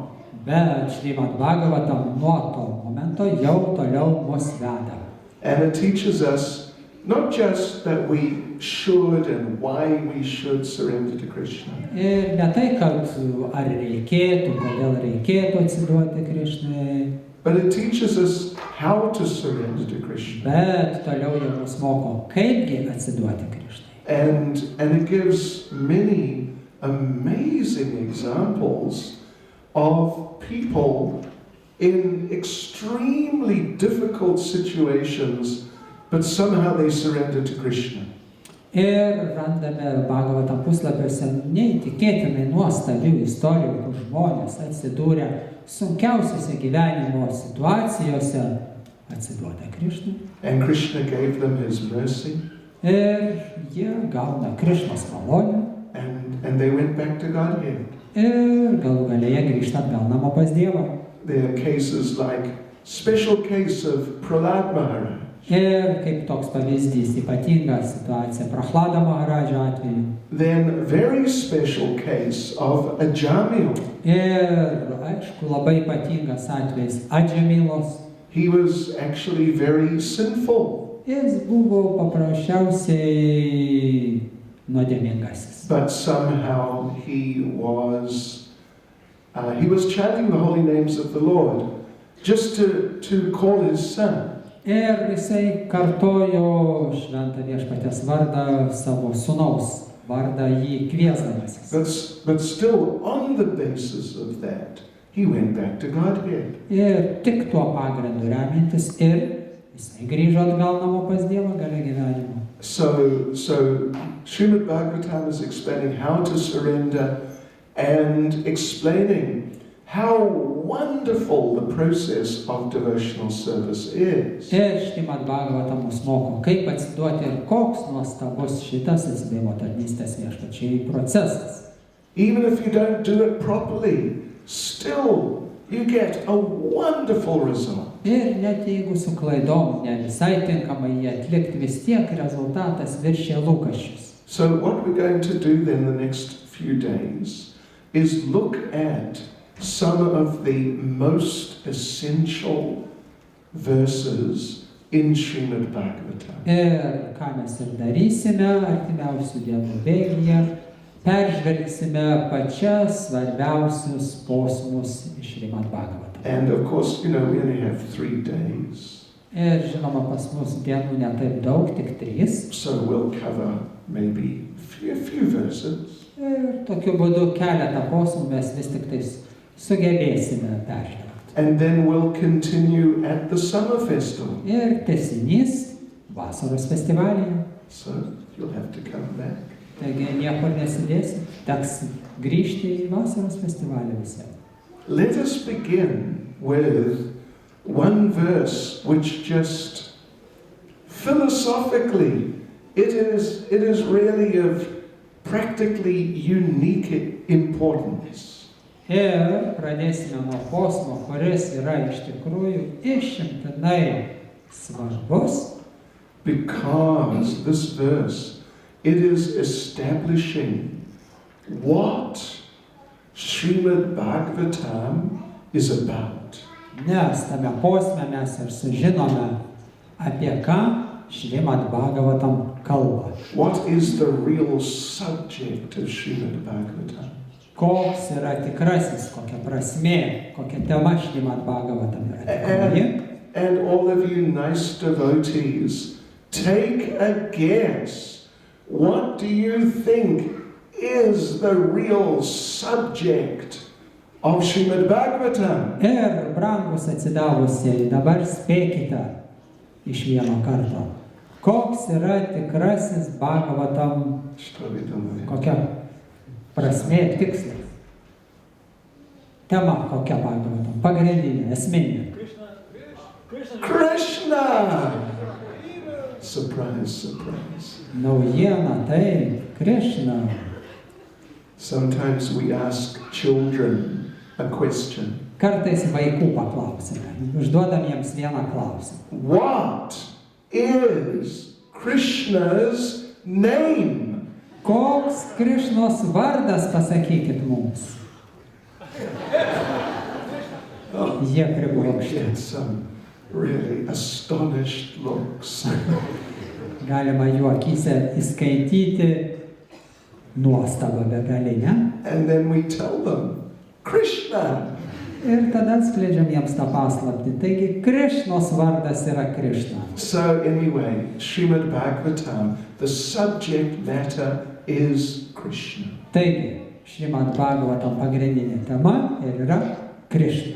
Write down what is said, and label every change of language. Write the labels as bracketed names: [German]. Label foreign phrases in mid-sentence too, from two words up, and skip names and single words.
[Lithuanian] Bet Srimad Bhagavatam nuo to momento jau toliau mus veda. [English] And it teaches us not just that we should and why we should surrender to Krishna. [Lithuanian] Ir ne tai, kad ar reikėtų, kodėl reikėtų atsiduoti Krishnai. [English] But it teaches us how to surrender to Krishna. [Lithuanian] Bet toliau jau mus moko, kaipgi atsiduoti Krishnai. [English] And it gives many amazing examples of people in extremely difficult situations, but somehow they surrender to Krishna. [Lithuanian] Ir randame Bhagavatam puslapiuose neįtikėtinai nuostabių istorijų, kur žmonės atsidūrė sunkiausiose gyvenimo situacijose, atsiduoda Krishnai. [English] And Krishna gave them His mercy. [Lithuanian] Ir jie gauna Krishnos malonę. [English] And they went back to Godhead. [Lithuanian] Ir galų galėje grįžta atgal namo pas Dievą. [English] There are cases like special case of Prahlad Maharaj. [Lithuanian] Ir kaip toks pavyzdys, ypatinga situacija Prahlada Maharadžo atveju. [English] Then very special case of Ajamil. [Lithuanian] Ir aišku, labai ypatingas atvejis Adžamilos. [English] He was actually very sinful. [Lithuanian] Jis buvo paprasčiausiai nuodėmingasis. [English] But somehow he was chanting the holy names of the Lord just to call his son. [Lithuanian] Ir jisai kartojo šventą viešpaties vardą, savo sūnaus vardą jį kviesdamasis. [English] But still on the basis of that, he went back to Godhead. [Lithuanian] Ir tik tuo pagrindu remintis ir jisai grįžo atgal namo pas Dievą gale gyvenimo. [English] So Srimad Bhagavatam is explaining how to surrender and explaining how wonderful the process of devotional service is. [Lithuanian] Ir Srimad Bhagavatam mus moko, kaip atsiduoti ir koks nuostabus šitas atsidavimo tarnystės viešpačiui procesas. [English] Even if you don't do it properly, still you get a wonderful result. [Lithuanian] Ir net jeigu su klaidom ne visai tinkamai jį atlikti, vis tiek rezultatas viršė lūkesčius. [English] So what we're going to do then the next few days is look at some of the most essential verses in Srimad Bhagavatam. [Lithuanian] Ir ką mes ir darysime artimiausių dienų bėgyje, peržvelgsime pačias svarbiausius posmus iš Srimad Bhagavatam. [English] And of course, we only have 3 days. [Lithuanian] Ir žinoma, pas mus dienų netaip daug, tik 3. [English] So we'll cover maybe a few verses. [Lithuanian] Ir tokiu būdu keletą posmų mes vis tik tais sugebėsime peržvelgti. [English] And then we'll continue at the summer festival. [Lithuanian] Ir tęsinys vasaros festivalyje. [English] So you'll have to come back. [Lithuanian] Taigi niekur nesidėsi, teks grįžti į vasaros festivalį visiems. [English] Let us begin with one verse which just philosophically it is really of practically unique importance. [Lithuanian] Ir pradėsime nuo posmo, kuris yra iš tikrųjų išimtinai svarbus. [English] Because this verse, it is establishing what Srimad Bhagavatam is about. [Lithuanian] Nes tame posme mes ir sužinome, apie ką Srimad Bhagavatam kalba. [English] What is the real subject of Srimad Bhagavatam? [Lithuanian] Koks yra tikrasis, kokia prasmė, kokia tema Srimad Bhagavatam yra tikroji. [English] And all of you nice devotees, take a guess. What do you think is the real subject of Srimad Bhagavatam? [Lithuanian] Ir brangus atsidavusieji, dabar spėkite iš vieno karto. Koks yra tikrasis Bhagavatam, kokia prasmė ir tikslas? Tema kokia Bhagavatam? Pagrindinė, esminė. [English] Krishna! Surprise, surprise. [Lithuanian] Naujiena tai Krishna. [English] Sometimes we ask children a question. [Lithuanian] Kartais vaikų paklausime. Užduodam jiems vieną klausimą. [English] What is Krishna's name? [Lithuanian] Koks Krišnos vardas, pasakykit mums? Jie priblokšti. [English] Get some really astonished looks. [Lithuanian] Galima jų akyse įskaityti nuostabą begalinę. [English] And then we tell them, Krishna. [Lithuanian] Ir tada skleidžiam jiems tą paslaptį. Taigi Krišnos vardas yra Krišna. [English] So anyway, Srimad Bhagavatam, the subject matter is Krishna. [Lithuanian] Taigi, Srimad Bhagavatam pagrindinė tema ir yra Krišna.